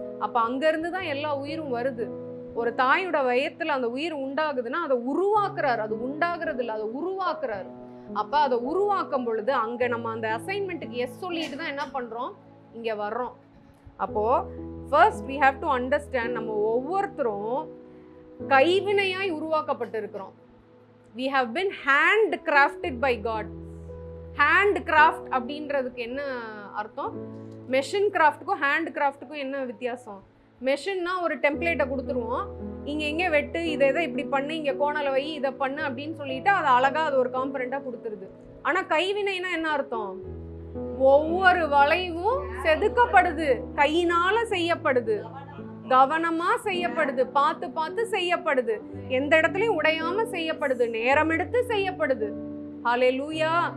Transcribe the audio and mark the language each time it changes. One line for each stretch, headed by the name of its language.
Tamil: அப்ப அங்க இருந்து தான் எல்லா உயிரும் வருது. ஒரு தாயோட வயத்துல அந்த உயிர் உண்டாகுதுன்னா அதை உருவாக்குறாரு. அது உண்டாகிறது இல்லை, அதை உருவாக்குறாரு. அப்ப அதை உருவாக்கும் பொழுது அங்க நம்ம அந்த அசைன்மெண்ட்டுக்கு எஸ் சொல்லிட்டு தான் என்ன பண்றோம்? இங்க வர்றோம். அப்போ
English: first we have to understand
Tamil: நம்ம ஒவ்வொருத்தரும் கைவினையாய் உருவாக்கப்பட்டிருக்கிறோம்.
English: we have been hand crafted by God.
Tamil: hand craft அப்படின்றதுக்கு என்ன அர்த்தம்? மெஷின் கிராஃப்ட்டுக்கும் ஹேண்ட் கிராஃப்ட்டுக்கும் என்ன வித்தியாசம்? மெஷின்னா ஒரு டெம்ப்ளேட்டை கொடுத்துருவோம், இங்கே எங்கே வெட்டு, இதை இப்படி பண்ணு, இங்கே கோணலை வை, இதை பண்ணு அப்படின்னு சொல்லிட்டு அது அழகாக அது ஒரு காம்பனண்ட்டாக கொடுத்துருது. ஆனால் கைவினைனா என்ன அர்த்தம்? ஒவ்வொரு வளைவும் செதுக்கப்படுது, கையினால செய்யப்படுது, கவனமாக செய்யப்படுது, பார்த்து பார்த்து செய்யப்படுது, எந்த இடத்துலையும் உடையாம செய்யப்படுது, நேரம் எடுத்து செய்யப்படுது. ஹல்லேலூயா.